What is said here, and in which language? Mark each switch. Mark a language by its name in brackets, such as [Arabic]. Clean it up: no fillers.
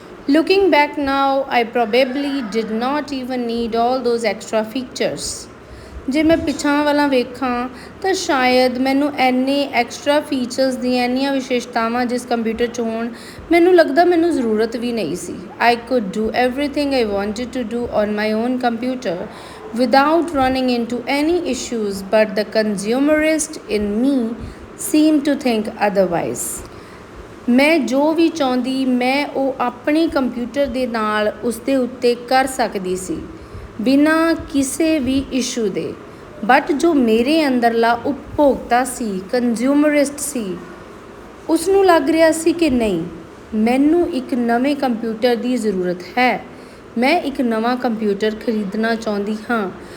[English] Looking back now, I probably did not even need all those extra features. [Punjabi] ਜੇ ਮੈਂ ਪਿਛਾਂ ਵਾਲਾ ਵੇਖਾਂ ਤਾਂ ਸ਼ਾਇਦ ਮੈਨੂੰ ਇੰਨੇ ਐਕਸਟਰਾ ਫੀਚਰਸ ਦੀਆਂ ਇੰਨੀਆਂ ਵਿਸ਼ੇਸ਼ਤਾਵਾਂ ਜਿਸ ਕੰਪਿਊਟਰ 'ਚ ਹੋਣ ਮੈਨੂੰ ਲੱਗਦਾ ਮੈਨੂੰ ਜ਼ਰੂਰਤ ਵੀ ਨਹੀਂ ਸੀ। [English] I could do everything I wanted to do on my own computer without running into any issues, but the consumerist in me seemed to think otherwise. [Punjabi] ਮੈਂ ਜੋ ਵੀ ਚਾਹੁੰਦੀ ਮੈਂ ਉਹ ਆਪਣੇ ਕੰਪਿਊਟਰ ਦੇ ਨਾਲ ਉਸ ਦੇ ਉੱਤੇ ਕਰ ਸਕਦੀ ਸੀ ਬਿਨਾਂ ਕਿਸੇ ਵੀ ਇਸ਼ੂ ਦੇ। ਬਟ ਜੋ ਮੇਰੇ ਅੰਦਰਲਾ ਉਪਭੋਗਤਾ ਸੀ, ਕੰਜ਼ਿਊਮਰਿਸਟ ਸੀ, ਉਸ ਨੂੰ ਲੱਗ ਰਿਹਾ ਸੀ ਕਿ ਨਹੀਂ, ਮੈਨੂੰ ਇੱਕ ਨਵੇਂ ਕੰਪਿਊਟਰ ਦੀ ਜ਼ਰੂਰਤ ਹੈ, ਮੈਂ ਇੱਕ ਨਵਾਂ ਕੰਪਿਊਟਰ ਖਰੀਦਣਾ ਚਾਹੁੰਦੀ ਹਾਂ।